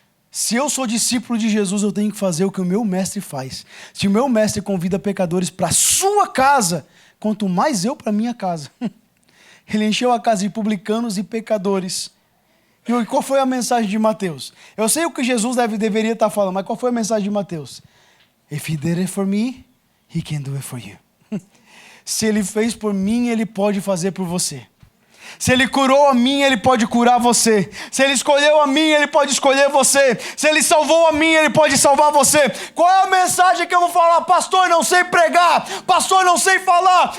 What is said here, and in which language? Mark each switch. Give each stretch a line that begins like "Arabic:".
Portuguese: Se eu sou discípulo de Jesus, eu tenho que fazer o que o meu mestre faz. Se o meu mestre convida pecadores para a sua casa, quanto mais eu para a minha casa. Ele encheu a casa de publicanos e pecadores. E qual foi a mensagem de Mateus? Eu sei o que Jesus deveria estar falando, mas qual foi a mensagem de Mateus?
English: If he did it for me, he can do it for you.
Portuguese: Se ele fez por mim, ele pode fazer por você. Se ele curou a mim, ele pode curar você. Se ele escolheu a mim, ele pode escolher você. Se ele salvou a mim, ele pode salvar você. Qual é a mensagem que eu vou falar? Pastor, não sei pregar. Pastor, não sei falar.